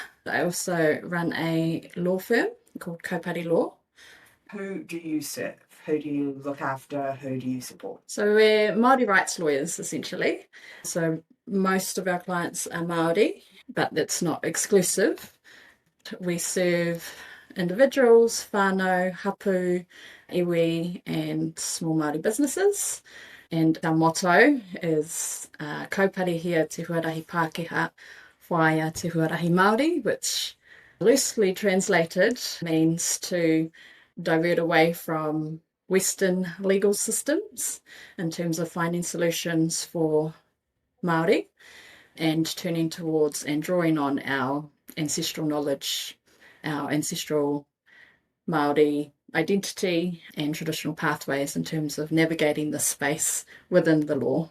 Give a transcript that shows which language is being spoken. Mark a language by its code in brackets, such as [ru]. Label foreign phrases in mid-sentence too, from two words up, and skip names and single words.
[en] I also run a law firm called Kaupare Law. Who do you serve? Who do you look after? Who do you support? So we're Māori rights lawyers, essentially. So most of our clients are Māori, but that's not exclusive. We serve individuals, [mi] whānau, hapu, iwi, [en] and small Māori businesses. And our motto is [mi] kaupare hia te huarahi Pākehā, whaia te huarahi Māori, [en] which loosely translated means to divert away from Western legal systems in terms of finding solutions for Māori and turning towards and drawing on our ancestral knowledge, our ancestral Māori identity and traditional pathways in terms of navigating the space within the law.